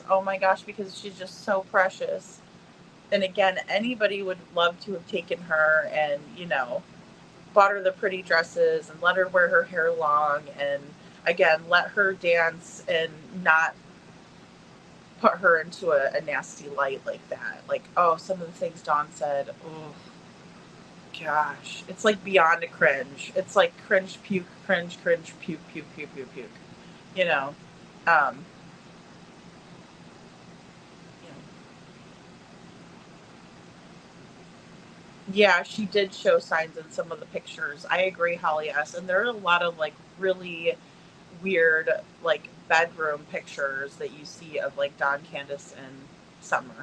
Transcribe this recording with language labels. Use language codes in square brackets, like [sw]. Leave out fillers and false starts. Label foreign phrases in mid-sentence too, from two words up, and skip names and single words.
[en] Oh my gosh, because she's just so precious. And again, anybody would love to have taken her and, bought her the pretty dresses and let her wear her hair long and again, let her dance and not put her into a nasty light like that. Like, some of the things Dawn said, oh gosh, it's like beyond a cringe. It's like cringe, puke, cringe, puke, puke, puke, puke, puke. You know, um, yeah, she did show signs in some of the pictures. I agree, Holly S. And there are a lot of like really weird like bedroom pictures that you see of like Dawn, Candace, and Summer.